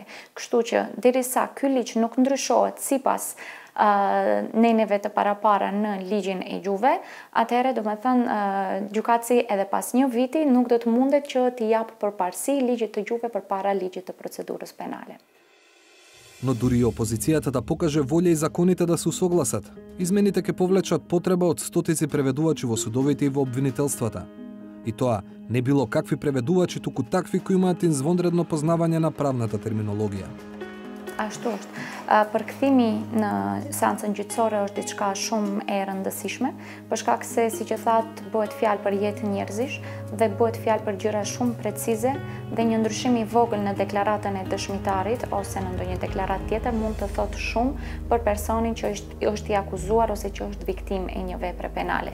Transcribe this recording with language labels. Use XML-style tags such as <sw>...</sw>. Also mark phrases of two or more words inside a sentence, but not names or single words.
<sq>Kështu që derisa ky ligj nuk ndryshohet sipas neneve të parapara në ligjin e juve, atëherë domethënë gjykatësi edhe pas një viti nuk do të mundet që t'i jap përparësi ligjit të juve përpara ligjit të procedurës penale.</sq> <mk>Но дури и опозицијата да покаже волја и законите да се усогласат, измените ќе повлечат потреба од стотици преведувачи во судовите и во обвинителствата. И тоа не било какви преведувачи, туку такви кои имаат извонредно познавање на правната терминологија.</mk> <sq>Ashtu është. Përkthimi në seancën gjyqësore është diçka shumë e rëndësishme, për shkak se, siç e thatë, bëhet fjalë për jetë njerëzish dhe bëhet fjalë për gjëra shumë precize dhe një ndryshim i vogël në deklaratën e dëshmitarit ose në ndonjë deklaratë tjetër mund të thotë shumë për personin që është i akuzuar ose që është viktimë e një vepre penale.</sq>